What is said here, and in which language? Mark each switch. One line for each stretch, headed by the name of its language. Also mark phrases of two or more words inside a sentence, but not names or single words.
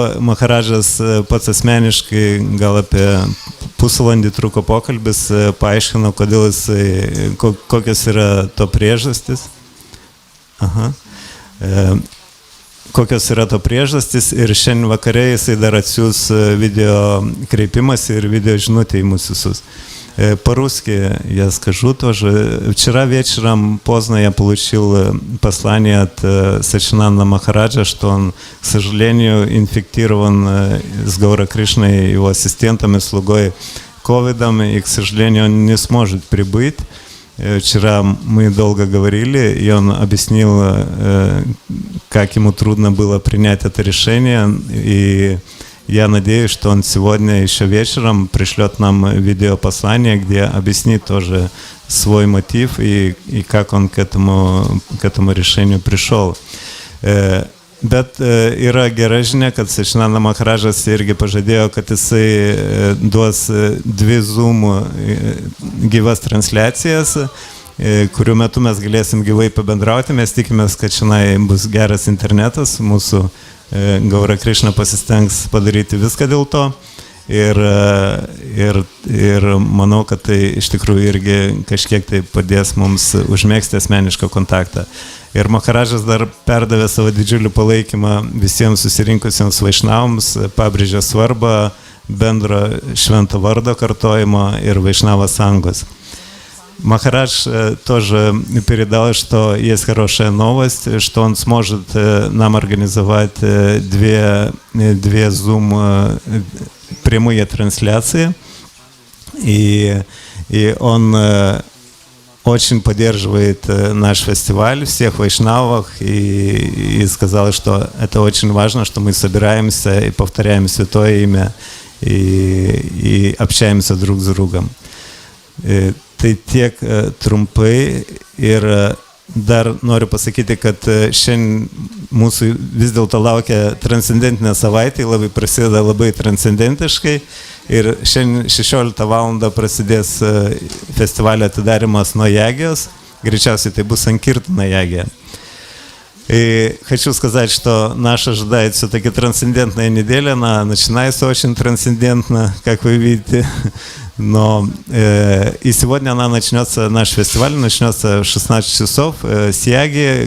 Lithuanian: Maharajas pats asmeniškai, gal apie pusvalandį truko pokalbis, paaiškino, kodėl jisai, kokios yra to priežastis. Kokios yra to priežastis ir šiandien vakare jisai dar atsiūs video кreipimas ir video žinutę į mūsų visus.
Russian: По-русски я скажу тоже. Вчера вечером поздно я получил послание от Шримада Махараджа, что он, к сожалению, инфектирован с Гаура Кришной, его ассистентом и слугой ковидом, и, к сожалению, он не сможет прибыть. Вчера мы долго говорили, и он объяснил, как ему трудно было принять это решение, и я надеюсь, что он сегодня еще вечером пришлет нам видеопослание, где объяснит тоже свой мотив и как он к этому решению пришел.
Lithuanian: Bet yra gera žinia, kad Šrimada Maharajas irgi pažadėjo, kad jisai duos 2 Zoom gyvas transliacijas, kurių metu mes galėsim gyvai pabendrauti. Mes tikimės, kad šiandien bus geras internetas, mūsų Gaura Krišna pasistengs padaryti viską dėl to ir manau, kad tai iš tikrųjų irgi kažkiek tai padės mums užmėgsti asmenišką kontaktą. Ir Maharajas dar perdavė savo didžiulį palaikymą visiems susirinkusiems vaišnavams, pabrėžė svarbą bendro švento vardo kartojimo ir vaišnava sangos.
Russian: Махарадж тоже передал, что есть хорошая новость, что он сможет нам организовать 2 Zoom прямые трансляции. И он очень поддерживает наш фестиваль, всех вайшнавах, и сказал, что это очень важно, что мы собираемся и повторяем Святое Имя, и общаемся друг с другом.
Lithuanian: Tai tiek trumpai ir dar noriu pasakyti, kad šiandien mūsų vis dėlto laukia transcendentinė savaitė, labai prasideda labai transcendentiškai ir šiandien 16 valandą prasidės festivalio atidarimas nuo Ягijos, гречаси tai bus Санкиртана Ягия.
Russian: И хочу сказать, что нас ожидает все-таки трансцендентная неделя, она начинается очень трансцендентно, как вы видите. Но и сегодня наш фестиваль начнется в 16 часов с яги.